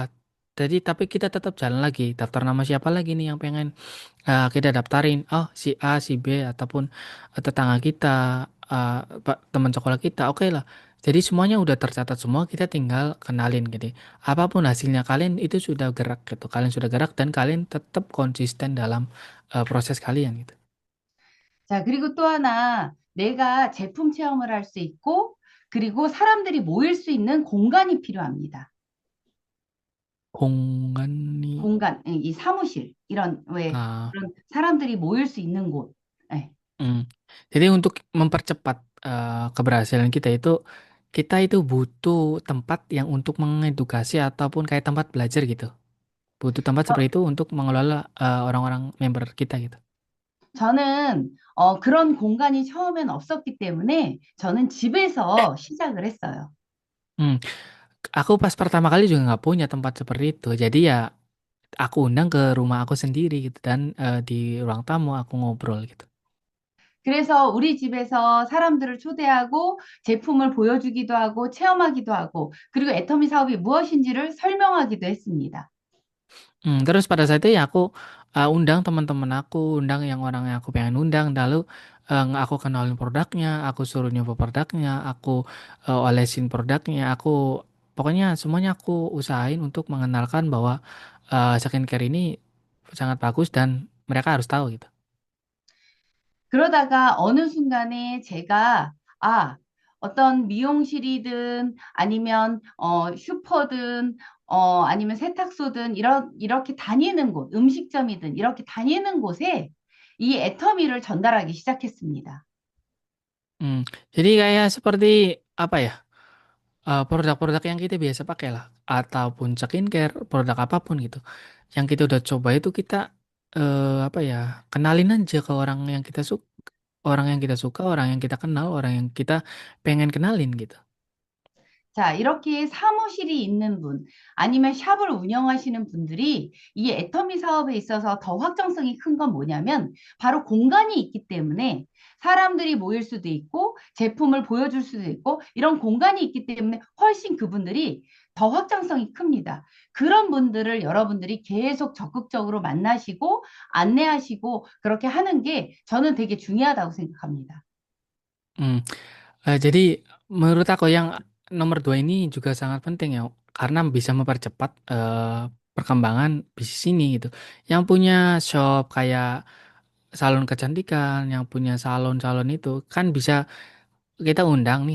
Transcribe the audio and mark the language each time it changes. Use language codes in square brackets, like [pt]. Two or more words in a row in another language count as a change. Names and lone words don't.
[id] Jadi tapi kita tetap jalan lagi, daftar nama siapa lagi nih yang pengen kita daftarin, oh si A, si B ataupun tetangga kita, teman sekolah kita, oke lah. Jadi semuanya udah tercatat semua, kita tinggal kenalin gitu. Apapun hasilnya kalian itu sudah gerak gitu, kalian sudah gerak dan kalian tetap konsisten dalam proses kalian gitu. [ko] 자, 그리고 또 하나, 내가 제품 체험을 할 수 있고, 그리고 사람들이 모일 수 있는 공간이 필요합니다. 공간이, 공간, 이 사무실, 이런, 왜, ah, 그런 사람들이 모일 수 있는 곳. 예. mm. [id] Jadi untuk mempercepat keberhasilan kita itu butuh tempat yang untuk mengedukasi ataupun kayak tempat belajar gitu. Butuh tempat [ko] 저, [id] seperti itu untuk mengelola orang-orang member kita gitu. [ko] 저는 그런 공간이 처음엔 없었기 때문에 저는 집에서 시작을 했어요. [id] Hmm, aku pas pertama kali juga nggak punya tempat seperti itu. Jadi ya aku undang ke rumah aku sendiri gitu dan di ruang tamu aku ngobrol gitu. [ko] 그래서 우리 집에서 사람들을 초대하고 제품을 보여주기도 하고 체험하기도 하고 그리고 애터미 사업이 무엇인지를 설명하기도 했습니다. [id] Terus pada saat itu ya aku undang teman-teman aku, undang yang orang yang aku pengen undang, lalu aku kenalin produknya, aku suruh nyoba produknya, aku olesin produknya, aku pokoknya semuanya aku usahain untuk mengenalkan bahwa skincare ini sangat bagus dan mereka harus tahu gitu. [ko] 그러다가 어느 순간에 제가 어떤 미용실이든 아니면 슈퍼든 아니면 세탁소든 이렇게 다니는 곳, 음식점이든 이렇게 다니는 곳에 이 애터미를 전달하기 시작했습니다. [id] Hmm, jadi kayak seperti apa ya? Produk-produk yang kita biasa pakai lah, ataupun skincare, produk apapun gitu. Yang kita udah coba itu kita apa ya? Kenalin aja ke orang yang kita suka, orang yang kita kenal, orang yang kita pengen kenalin gitu. [ko] 자, 이렇게 사무실이 있는 분, 아니면 샵을 운영하시는 분들이 이 애터미 사업에 있어서 더 확정성이 큰 건 뭐냐면 바로 공간이 있기 때문에 사람들이 모일 수도 있고 제품을 보여줄 수도 있고 이런 공간이 있기 때문에 훨씬 그분들이 더 확장성이 큽니다. 그런 분들을 여러분들이 계속 적극적으로 만나시고 안내하시고 그렇게 하는 게 저는 되게 중요하다고 생각합니다. Hmm. [id] Jadi menurut aku yang nomor dua ini juga sangat penting ya, karena bisa mempercepat perkembangan bisnis ini gitu. Yang punya shop kayak salon kecantikan, yang punya salon-salon itu kan bisa kita undang nih.